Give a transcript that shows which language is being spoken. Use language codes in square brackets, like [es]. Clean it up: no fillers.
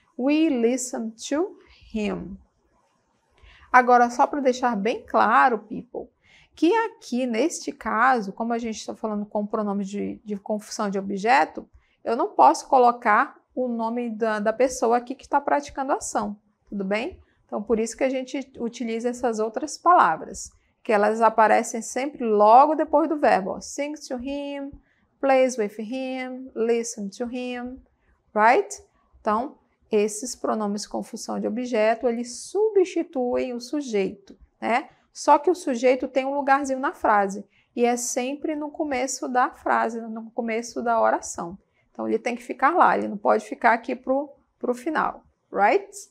[en] We listen to him. [pt] Agora, só para deixar bem claro, people, que aqui, neste caso, como a gente está falando com o pronome de confusão de objeto, eu não posso colocar o nome da pessoa aqui que está praticando a ação, tudo bem? Então, por isso que a gente utiliza essas outras palavras, que elas aparecem sempre logo depois do verbo. [en] Sings to him, plays with him, listen to him, right? [pt] Então, esses pronomes com função de objeto, eles substituem o sujeito, né? Só que o sujeito tem um lugarzinho na frase, e é sempre no começo da frase, no começo da oração. Então, ele tem que ficar lá, ele não pode ficar aqui pro final, right?